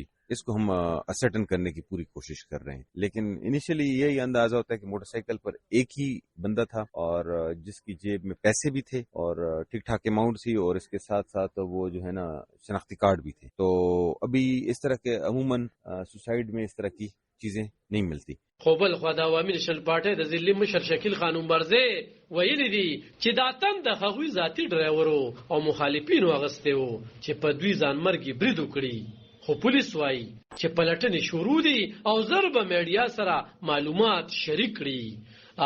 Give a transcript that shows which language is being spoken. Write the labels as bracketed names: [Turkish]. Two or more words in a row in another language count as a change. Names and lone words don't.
[Urdu] اس کو ہم اسرٹن کرنے کی پوری کوشش کر رہے ہیں. لیکن انیشلی یہی اندازہ ہوتا ہے کہ موٹر سائیکل پر ایک ہی بندہ تھا اور جس کی جیب میں پیسے بھی تھے اور ٹھیک ٹھاک اماؤنٹ تھی اور اس کے ساتھ ساتھ وہ جو ہے نا شناختی کارڈ بھی تھے. تو ابھی اس طرح کے عموماً سوسائڈ میں اس طرح کی چیزیں نہیں ملتی. [Pashto] خو بل خو د عوامي نشنل پارټۍ د ضلعي مشر شکیل خان عمرزی ویلي دي چې دا تن د هغوی ذاتي ډرایورو او مخالفینو اغستی وو چې په دوی ځانمرګي برید وکړي. خو پولیس وایي چې پلټنې شروع دي او زر به میډیا سره معلومات شریک کړي.